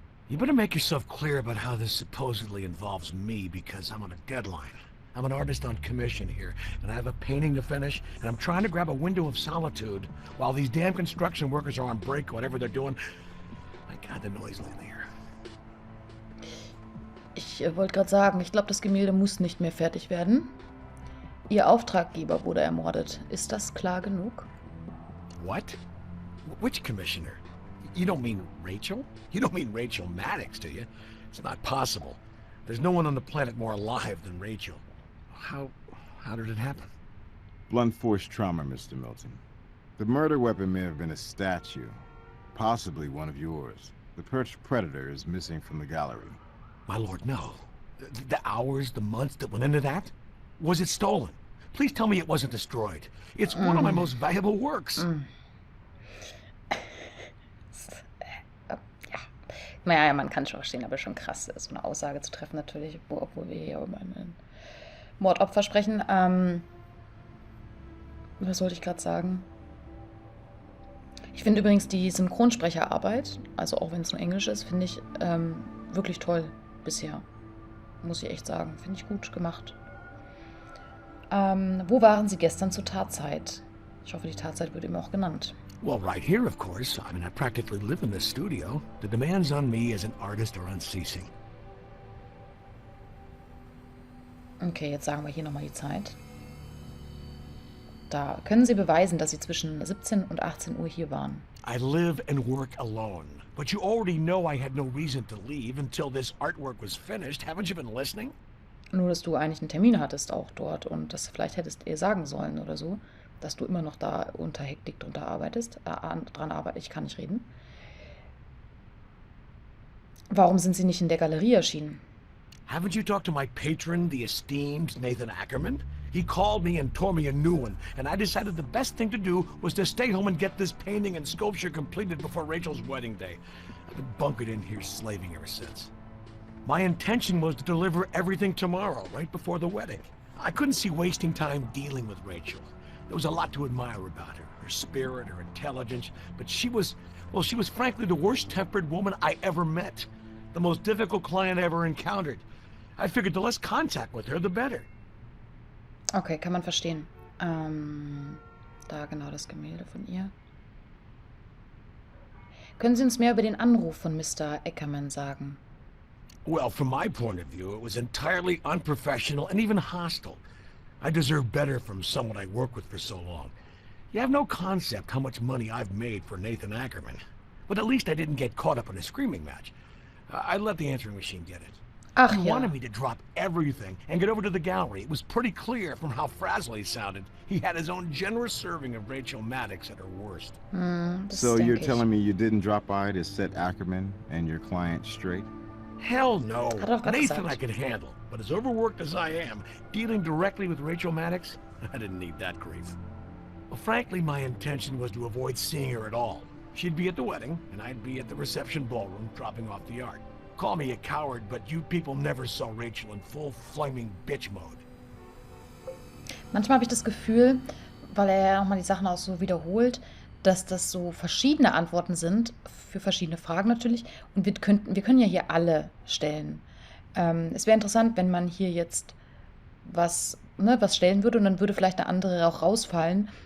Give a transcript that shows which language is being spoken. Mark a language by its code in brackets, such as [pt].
[en] You better make yourself clear about how this supposedly involves me, because I'm on a deadline. I'm an artist on commission here, and I have a painting to finish, and I'm trying to grab a window of solitude while these damn construction workers are on break, whatever they're doing. My God, the noise lately here. [de] Ich wollte gerade sagen, ich glaube, das Gemälde muss nicht mehr fertig werden. Ihr Auftraggeber wurde ermordet. Ist das klar genug? [en] What? Which commissioner? You don't mean Rachel? You don't mean Rachel Maddox, do you? It's not possible. There's no one on the planet more alive than Rachel. How did it happen? Blunt force trauma, Mr. Milton. The murder weapon may have been a statue. Possibly one of yours. The perched predator is missing from the gallery. My lord, no. The hours, the months that went into that? Was it stolen? Please tell me it wasn't destroyed. It's one of my most valuable works. [de] Ja. Naja, man kann schon verstehen, aber schon krass, so eine Aussage zu treffen natürlich, obwohl wir hier über einen Mordopfer sprechen. Was sollte ich gerade sagen? Ich finde übrigens die Synchronsprecherarbeit, also auch wenn es nur Englisch ist, finde ich wirklich toll bisher. Muss ich echt sagen. Finde ich gut gemacht. Wo waren Sie gestern zur Tatzeit? Ich hoffe, die Tatzeit wird eben auch genannt. [en] Well, right here, of course. I mean, I practically live in this studio. The demands on me as an artist are unceasing. [de] Okay, jetzt sagen wir hier nochmal die Zeit. Da können Sie beweisen, dass Sie zwischen 17 und 18 Uhr hier waren. [en] I live and work alone. But you already know I had no reason to leave until this artwork was finished. Haven't you been listening? [de] Nur, dass du eigentlich einen Termin hattest auch dort und das vielleicht hättest ihr sagen sollen oder so, dass du immer noch da unter Hektik dran arbeitest. Ich kann nicht reden. Warum sind Sie nicht in der Galerie erschienen? [en] Haven't you talked to my patron, the esteemed Nathan Ackerman? He called me and tore me a new one, and I decided the best thing to do was to stay home and get this painting and sculpture completed before Rachel's wedding day. I've been bunkered in here slaving ever since. My intention was to deliver everything tomorrow, right before the wedding. I couldn't see wasting time dealing with Rachel. There was a lot to admire about her spirit, her intelligence, but she was frankly the worst-tempered woman I ever met. The most difficult client I ever encountered. I figured the less contact with her, the better. [de] Okay, kann man verstehen. Da genau das Gemälde von ihr. Können Sie uns mehr über den Anruf von Mr. Ackerman sagen? [en] Well, from my point of view, it was entirely unprofessional and even hostile. I deserve better from someone I worked with for so long. You have no concept how much money I've made for Nathan Ackerman. But at least I didn't get caught up in a screaming match. I let the answering machine get it. [de] Ach [en] He [de] ja. [en] wanted me to drop everything and get over to the gallery. It was pretty clear from how frazzled he sounded. He had his own generous serving of Rachel Maddox at her worst. [de] Das [en] So you're [de] denke ich. [en] telling me you didn't drop by to set Ackerman and your client straight? Hell no. [de] Hat er doch gerade [en] Nathan [de] gesagt. [en] I can handle. But as overworked as I am, dealing directly with Rachel Maddox, I didn't need that grief. Well, frankly, my intention was to avoid seeing her at all. She'd be at the wedding, and I'd be at the reception ballroom dropping off the art. Call me a coward, but you people never saw Rachel in full flaming bitch mode. [de] Manchmal habe ich das Gefühl, weil er ja nochmal die Sachen auch so wiederholt, dass das so verschiedene Antworten sind, für verschiedene Fragen natürlich. Und wir können ja hier alle stellen. Es wäre interessant, wenn man hier jetzt was stellen würde und dann würde vielleicht eine andere auch rausfallen.